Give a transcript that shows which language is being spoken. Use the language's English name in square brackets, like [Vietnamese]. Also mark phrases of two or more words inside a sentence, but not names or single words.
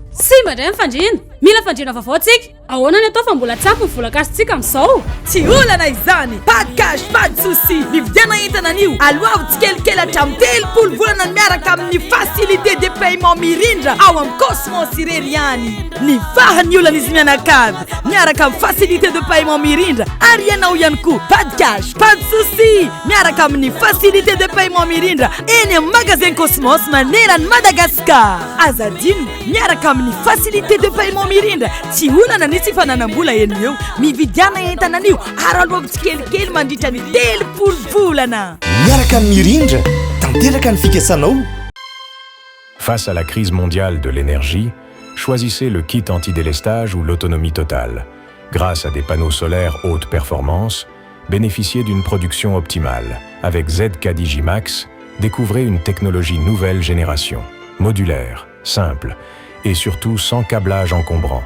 [Malagasy] simba ndray nyfandrina mila fandrina vaovao antsika ahoana ny atao fa mbola tsapy nyvolakasitsika amin'izao tsy olana izany [French] pas de cash pas de souci [Malagasy] nividiana entana an'io aloavo tsikelikely hatramin'ny 3 volana miaraka amin'ny [French] facilité de [Malagasy] paiement mirindra ao amin'ny Cosmos irery ihany ny fahany olana izy mianakavy miaraka amin'ny [French] facilité de paiement [Malagasy] mirindra ary ianao ihany koa [French] pas de cash pas de souci [Malagasy] miaraka amin'ny [French] facilité de paiement [Malagasy] mirindra eny amin'ny magasin Cosmos manerany Madagascar azadino miaraka amin'ny [French] facilité de paiement [Malagasy] mirindra tsy olana ny tsy fananam-bola eny eo mividiana entana an'io ary aloavo tsikelikely mandritra ny 3 volana miaraka amin'ny mirindra tanteraka ny fikasanao. [French] Face à la crise mondiale de l'énergie, choisissez le kit anti-délestage ou l'autonomie totale. Grâce à des panneaux solaires haute performance, bénéficiez d'une production optimale. Avec ZK-Digimax, découvrez une technologie nouvelle génération, modulaire, simple et surtout sans câblage encombrant.